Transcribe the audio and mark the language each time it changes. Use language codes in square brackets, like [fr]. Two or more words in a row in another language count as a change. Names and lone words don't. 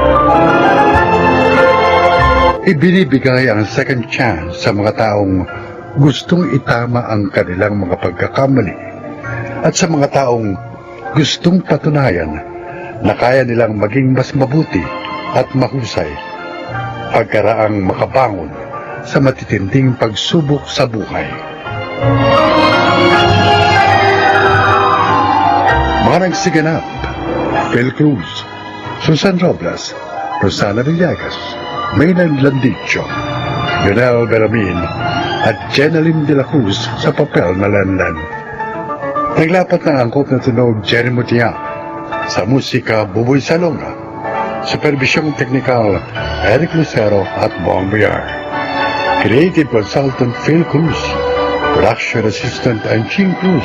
[tl] Ibinibigay ang [en] second chance [tl] sa mga taong gustong itama ang kanilang mga pagkakamali at sa mga taong gustong patunayan na kaya nilang maging mas mabuti at mahusay pagkaraang makabangon sa matitinding pagsubok sa buhay. Mga nagsiganap: Phil Cruz, Susan Robles, Rosana Villegas, Maynard Landicho, Lionel Beramin at Jeneline de la Cruz sa papel na Lanlan. Naglapat ng angkop na tunog Jerry Mutiak, sa musika Buboy Salonga, supervisyong teknikal Eric Lucero at Bong Biar, [en] creative consultant [tl] Phil Cruz, [en] production assistant [tl] Anching Cruz.